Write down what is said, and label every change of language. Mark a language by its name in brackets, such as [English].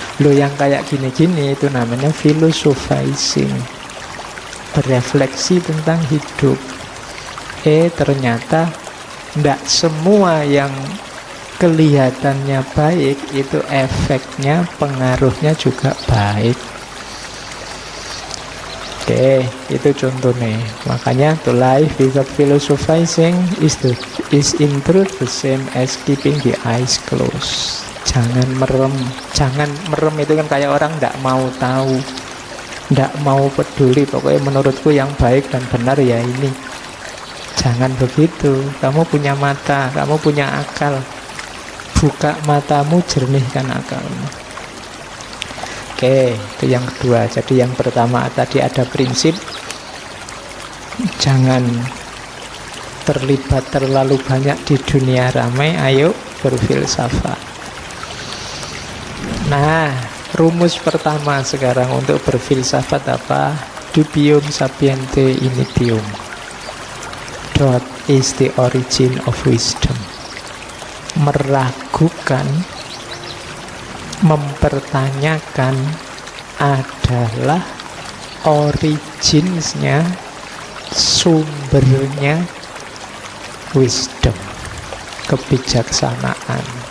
[Indonesian] Lo yang kayak gini-gini itu namanya philosophizing, berefleksi tentang hidup. Ternyata tidak semua yang kelihatannya baik itu efeknya, pengaruhnya juga baik. Oke, itu contohnya. Makanya [English] to life without philosophizing is in truth the same as keeping the eyes closed. [Indonesian] Jangan merem. Jangan merem itu kan kayak orang tidak mau tahu, tidak mau peduli. Pokoknya menurutku yang baik dan benar ya ini. Jangan begitu. Kamu punya mata, kamu punya akal. Buka matamu, jernihkan akalmu. Oke, itu yang kedua. Jadi yang pertama tadi ada prinsip jangan terlibat terlalu banyak di dunia ramai. Ayo berfilsafat. Nah, rumus pertama sekarang untuk berfilsafat apa? [Latin] Dubium sapiente initium. [English] What is the origin of wisdom? [Indonesian] Meragukan, mempertanyakan adalah originsnya, sumbernya wisdom, kebijaksanaan.